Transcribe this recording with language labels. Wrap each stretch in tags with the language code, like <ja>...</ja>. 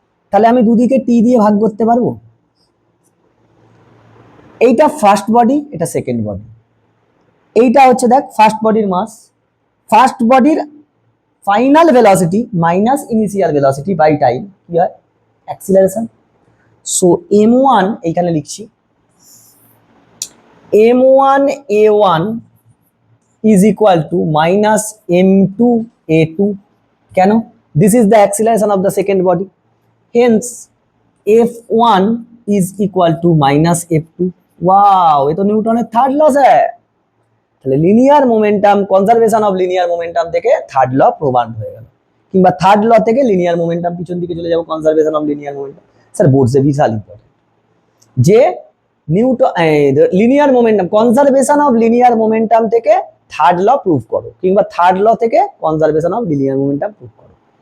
<bn>তাহলে আমি দুদিকে টি দিয়ে ভাগ করতে পারবো। এইটা ফার্স্ট বডি, এটা সেকেন্ড বডি। এইটা হচ্ছে দেখ ফার্স্ট বডির মাস, ফার্স্ট বডির final velocity minus initial velocity by time কি হয়? অ্যাক্সিলারেশন।</bn> <en>so m1</en> <bn>এইখানে লিখছি</bn> <en>m1a1 is equal to minus m2a2.</en> <bn>কেন?</bn> <en>This is the acceleration of the second body. Hence f1 is equal to minus f2.</en> <bn>wow,</bn> <hi>ये तो</hi> <bn>নিউটনের third ল</bn> <hi>है।</hi> <bn>তাহলে linear momentum, conservation of linear momentum থেকে third ল প্রমাণ হয়ে গেল, কিংবা থার্ড ল থেকে লিনিয়ার মোমেন্টাম পিছন দিকে চলে যাবো, conservation of linear momentum. Sir বোর্ডসে Vishal important যে Newton linear momentum, conservation of linear momentum থেকে থার্ড ল প্রুভ করো, কিংবা থার্ড ল থেকে conservation of linear momentum prove করো।</bn>